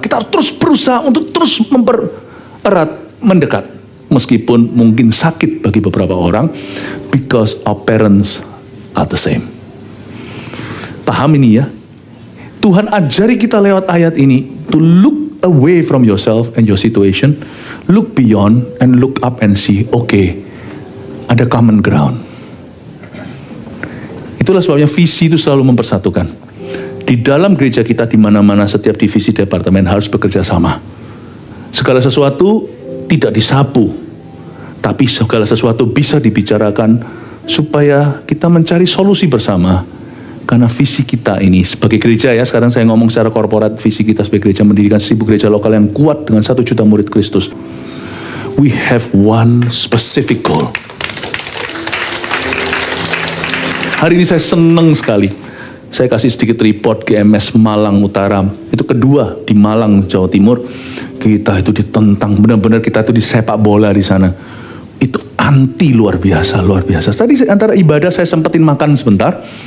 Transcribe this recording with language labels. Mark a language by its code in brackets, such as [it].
[id] Kita harus terus berusaha untuk terus mempererat, mendekat, meskipun mungkin sakit bagi beberapa orang, [en] because our parents are the same. [id] Paham ini ya? Tuhan ajari kita lewat ayat ini [en] to look away from yourself and your situation. Look beyond and look up and see, okay, [id] ada [en] common ground. [id] Itulah sebabnya visi itu selalu mempersatukan. Di dalam gereja kita, di mana-mana setiap divisi departemen harus bekerja sama. Segala sesuatu tidak disapu, tapi segala sesuatu bisa dibicarakan supaya kita mencari solusi bersama. Karena visi kita ini sebagai gereja ya, sekarang saya ngomong secara korporat, visi kita sebagai gereja mendirikan 1000 gereja lokal yang kuat dengan 1 juta murid Kristus. [en] We have one specific goal. [id] Hari ini saya senang sekali. Saya kasih sedikit report GMS Malang Utara. Itu kedua di Malang, Jawa Timur. Kita itu ditentang, benar-benar kita itu di sepak bola di sana. Itu anti luar biasa, luar biasa. Tadi antara ibadah saya sempetin makan sebentar.